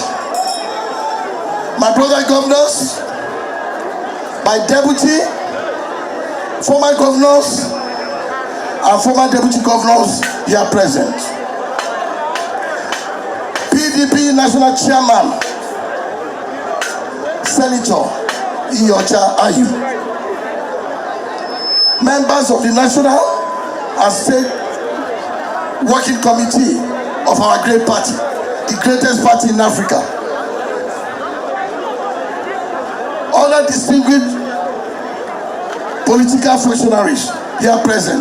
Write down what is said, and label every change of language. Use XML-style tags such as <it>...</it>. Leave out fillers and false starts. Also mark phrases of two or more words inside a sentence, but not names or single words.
<en>My brother governors, my deputy, former governors, and former deputy governors here present. PDP National Chairman, Senator Iyocha Ayu. Members of the National and State Working Committee of our great party, the greatest party in Africa. Other distinguished political functionaries here present.</en>